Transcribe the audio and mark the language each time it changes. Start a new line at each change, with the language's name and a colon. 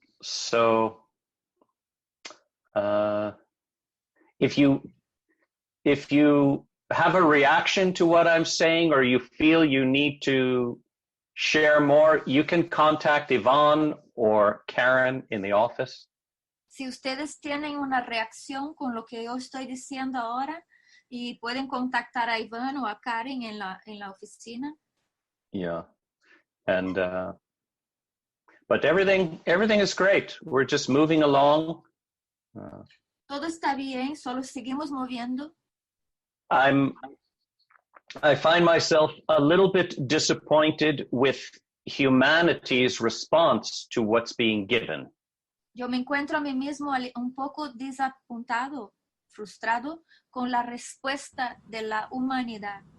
English: So, if you have a reaction to what I'm saying, or you feel you need to share more, you can contact Yvonne or Karen in the office.
Spanish: Si ustedes tienen una reacción con lo que yo estoy diciendo ahora, y pueden contactar a Iván o a Karen en la oficina.
English: Yeah, and but everything is great. We're just moving along.
Spanish: Todo está bien, solo seguimos moviendo.
English: I find myself a little bit disappointed with humanity's response to what's being given.
Spanish: Yo me encuentro a mí mismo un poco desapuntado, frustrado con la respuesta de la humanidad.